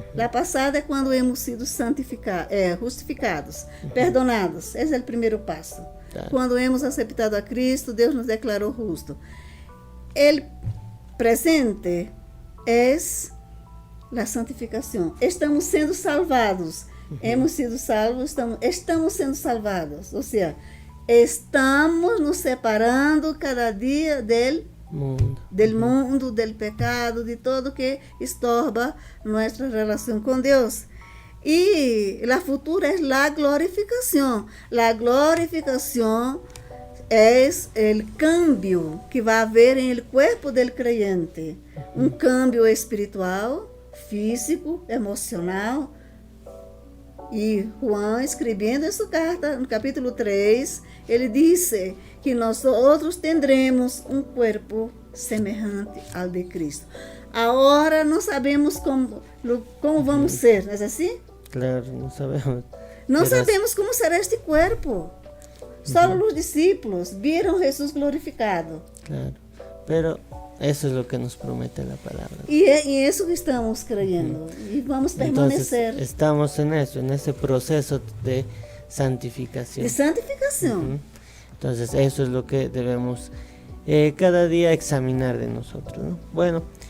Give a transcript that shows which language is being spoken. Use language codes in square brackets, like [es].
[pt] A passada é quando [es] hemos sido justificados, perdonados. [pt] Esse é o primeiro passo. [es] Claro. [pt] Quando hemos aceitado a Cristo, Deus nos declarou justo. O presente é a santificação. Estamos sendo salvados. Hemos sido salvos, estamos sendo salvados. Ou seja, estamos nos separando cada dia [es] del mundo, del pecado, de todo que estorba nuestra relación con Dios. Y la futura es la glorificación. La glorificación es el cambio que va a haber en el cuerpo del creyente. Un cambio espiritual, físico, emocional. [pt] E Juan, escrevendo essa carta, no capítulo 3, ele disse que nós outros tendremos um corpo semelhante ao de Cristo. Agora não sabemos como vamos ser, não é assim? Claro, não sabemos. Não sabemos como será este corpo. Só os discípulos viram Jesus glorificado. [es] Claro, pero eso es lo que nos promete la palabra. Y eso que estamos creyendo. Y vamos a permanecer. Entonces, estamos en eso, en ese proceso de santificación. De santificación. Entonces, eso es lo que debemos cada día examinar de nosotros, ¿no? Bueno,